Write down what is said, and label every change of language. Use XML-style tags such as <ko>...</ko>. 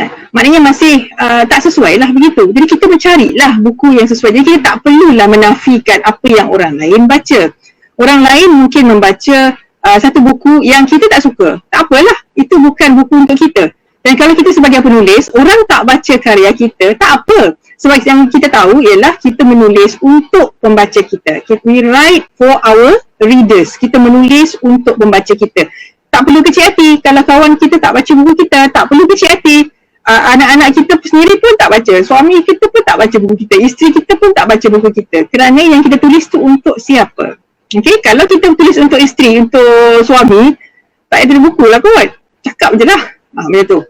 <ms>Maknanya masih tak sesuai lah begitu. Jadi kita mencarilah buku yang sesuai. Jadi kita tak perlulah menafikan apa yang orang lain baca. Orang lain mungkin membaca satu buku yang kita tak suka. Tak apalah, itu bukan buku untuk kita. Dan kalau kita sebagai penulis, orang tak baca karya kita, tak apa. Sebab yang kita tahu ialah kita menulis untuk pembaca kita.</ms> <en>We write for our readers.</en> <ms>Kita menulis untuk pembaca kita. Tak perlu kecil hati. Kalau kawan kita tak baca buku kita, tak perlu kecil hati. Anak-anak kita sendiri pun tak baca. Suami kita pun tak baca buku kita. Isteri kita pun tak baca buku kita. Kerana yang kita tulis tu untuk siapa? Okay? Kalau kita tulis untuk isteri, untuk suami, tak ada buku lah kot. Cakap je lah. Macam tu.</ms>